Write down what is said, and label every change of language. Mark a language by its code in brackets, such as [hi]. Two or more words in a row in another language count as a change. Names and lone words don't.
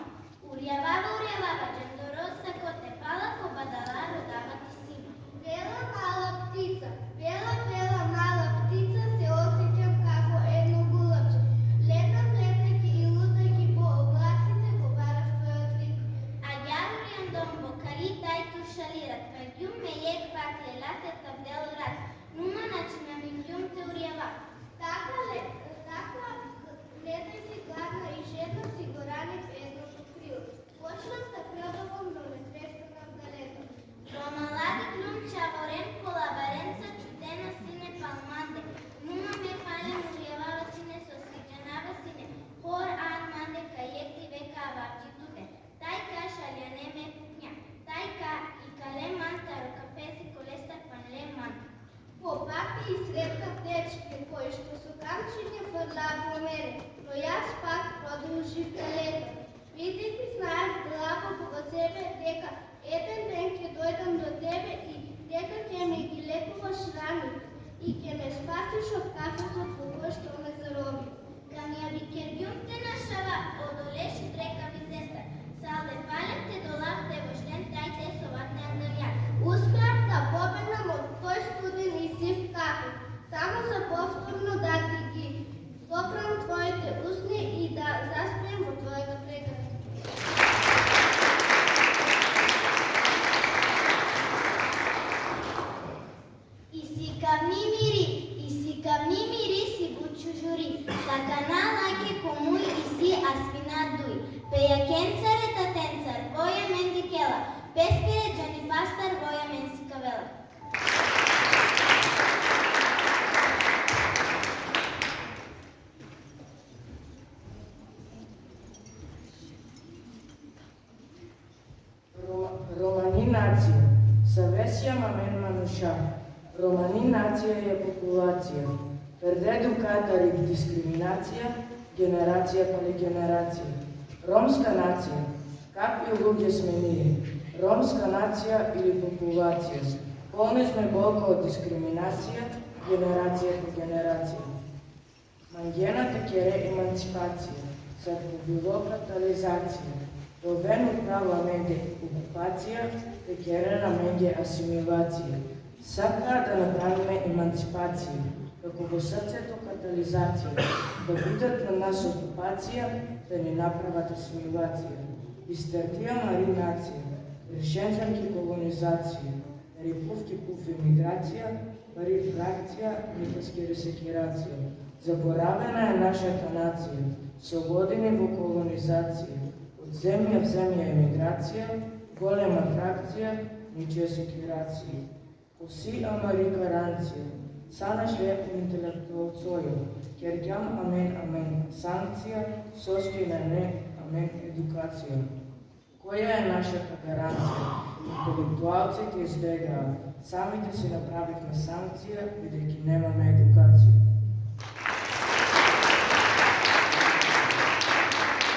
[rom] Урјавава, джандороса коте пала, ко бадала родава ти сина. [mk] Бела мала птица се осеќам како едно гулапче. Летам летајќи и лутајќи по облаците, го барав твојот лик. [rom] А јавуријан дом во кали тајту шалират, каѓум ме јек пак лелате табдел рад. Нума начина ми ѓум те урјава. [mk] Така летајќи гладна и жедна си го ранив едното крило. Почнав да пробавам, но не престанав да летам. [rom] Во малади клум чаворен колабаренца чудена сине палманде. Нума ме пален урјавава сине со слиќанава сине. Хор ан манде кајек ти века аварчитуте. Тај ка шаљане ме пукња. Тај ка и кале мантаро кафези колеста панле манта. [mk] По пати и срепкав дечке, кои што со камчиња фрлаа по мене, но јас пак продолжив да летам. Бидејќи знаев длабоко во себе дека еден ден ќе дојдам до тебе и дека ќе ми ги лекуваш рани и ќе ме спасиш од кафето во кое што ме зароби. [rom] Камија би керѓум те нашава, одолеши река ми сестра, салде палем те долав те воштен тај те соватне андањак. [mk] Успеав да побегнам од тој студен и сив кафе, само за повторно да ти ги допрам твоите усни и да заспием во твојата прекраса. [rom] И си кавни мири си бучу жури, такана лаке комуј и си асвина дуј. Пејакенцар татенцар, воја мен дикела, пескере џани пастар, воја мен си кавела. Романи нација, Савесија мамен мануша. [mk] Романи нација е популација. [rom] Пердедукатар и дискриминација, генерација пали генерација. [mk] Ромска нација. Какви луѓе сме ние? Ромска нација или популација? Полни сме болка од дискриминација, генерација по генерација. [rom] Мангената кере еманципација, сарковило катализација. Довено право менде окупација, те кере на менде асимилација. [mk] Сака да направиме еманципација, како во срцето катализација, да бидат на нас окупација, да ни направат асимилација. [rom] Истертија маринација, решенцанки колонизација, репувки пуф емиграција, пари фракција, никаски ресекирација. [mk] Заборавена е нашата нација, со години во колонизација, од земја в земја емиграција, голема фракција, ничија секирација. [rom] Оси амари гаранција, сана шве интелектуалцоја, керѓам амен, санкција, соски на не, амен едукација. [mk] Која е нашата гаранција? Интелектуалците избегаат, самите си направивме санкција, бидејќи немаме едукација.